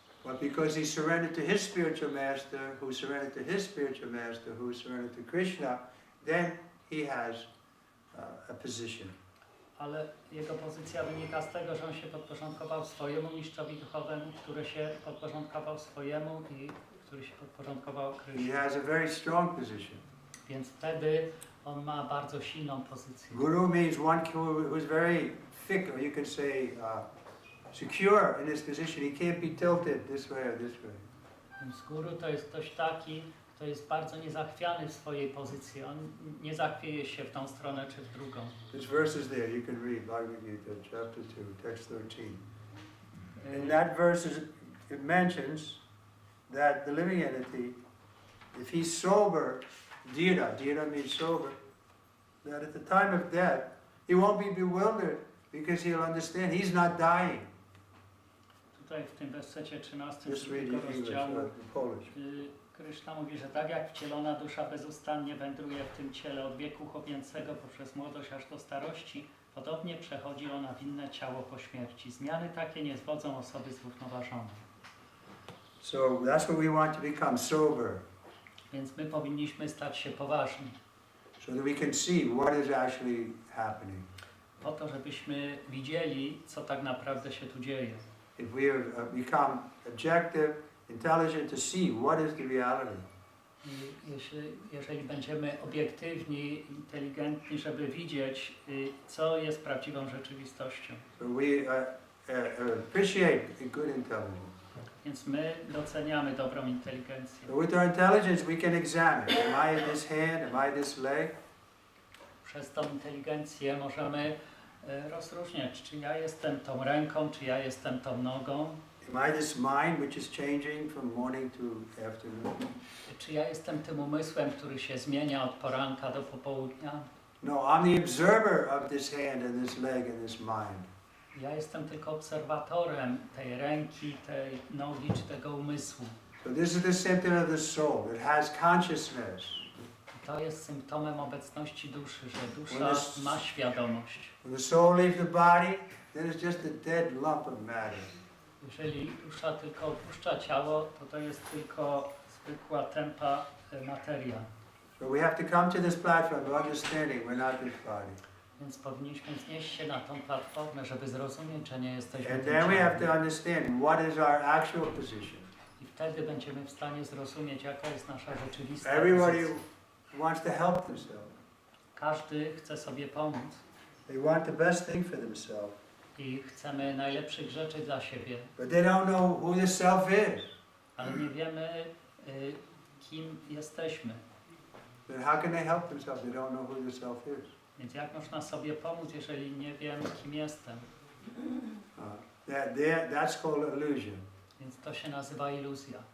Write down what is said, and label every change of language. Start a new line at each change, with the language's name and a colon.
English: But because he surrendered to his spiritual master, who surrendered to his spiritual master, who surrendered to Krishna, then he has a position.
Polish: Ale jego pozycja wynika z tego, że on się podporządkował swojemu mistrzowi duchowemu, który się podporządkował swojemu i który się podporządkował
English: He
Polish: Krysznie.
English: has a very strong position.
Polish: Więc wtedy on ma bardzo silną pozycję.
English: Guru means one who's very thick, or you could say secure in his position. He can't be tilted this way or this way.
Polish: Więc guru to jest ktoś taki, kto jest bardzo niezachwiany w swojej pozycji. On nie zachwieje się w tą stronę czy w drugą.
English: This verse is there. You can read Bhagavad Gita, chapter 2, text 13. In that verse, it mentions that the living entity, if he's sober, dhira means sober, that at the time of death, he won't be bewildered because he'll understand he's not dying.
Polish: Tutaj w tym wersecie 13
English: Just read
Polish: tego
English: in English,
Polish: rozdziału
English: in Polish.
Polish: Kryszna mówi, że tak jak wcielona dusza bezustannie wędruje w tym ciele od wieku chłopięcego poprzez młodość aż do starości, podobnie przechodzi ona w inne ciało po śmierci. Zmiany takie nie zwodzą osoby zrównoważonej.
English: So that's what we want to become, sober,
Polish: Więc my powinniśmy stać się poważni,
English: so that we can see what is actually happening.
Polish: po to, żebyśmy widzieli, co tak naprawdę się tu dzieje.
English: If we have become objective, intelligent to see what is the reality.
Polish: I jeżeli będziemy obiektywni, inteligentni, żeby widzieć, co jest prawdziwą rzeczywistością.
English: So we appreciate a good intelligence.
Polish: Więc my doceniamy dobrą inteligencję.
English: So with our intelligence we can examine, am I this hand, am I this leg?
Polish: Przez tą inteligencję możemy rozróżniać, czy ja jestem tą ręką, czy ja jestem tą nogą.
English: Am I this mind which is changing from morning to afternoon?
Polish: Czy ja jestem tym umysłem, który się zmienia od poranka do popołudnia?
English: No, I'm the observer of this hand and this leg and this mind.
Polish: Ja jestem tylko obserwatorem tej ręki, tej nogi czy tego umysłu.
English: So this is the symptom of the soul. It has consciousness.
Polish: To jest symptomem obecności duszy, że dusza ma świadomość.
English: When the soul leaves the body, then it's just a dead lump of matter.
Polish: Jeżeli dusza tylko opuszcza ciało, to jest tylko zwykła tępa materia.
English: So we have to come to this platform of understanding we're not this body.
Polish: Więc powinniśmy wznieść się na tą platformę, żeby zrozumieć, że nie jesteśmy
English: And
Polish: tym
English: then we have to
Polish: ciałem.
English: understand what is our actual position.
Polish: I wtedy będziemy w stanie zrozumieć, jaka jest nasza rzeczywista
English: Everybody
Polish: pozycja.
English: wants to help themselves.
Polish: Każdy chce sobie pomóc
English: They want the best thing for themselves.
Polish: i chcemy najlepszych rzeczy dla siebie,
English: But they don't know who the self is.
Polish: ale nie wiemy, kim jesteśmy.
English: Then how can they help themselves? They don't know who the self is.
Polish: Więc jak można sobie pomóc, jeżeli nie wiem, kim jestem?
English: That's called illusion.
Polish: Więc to się nazywa iluzja.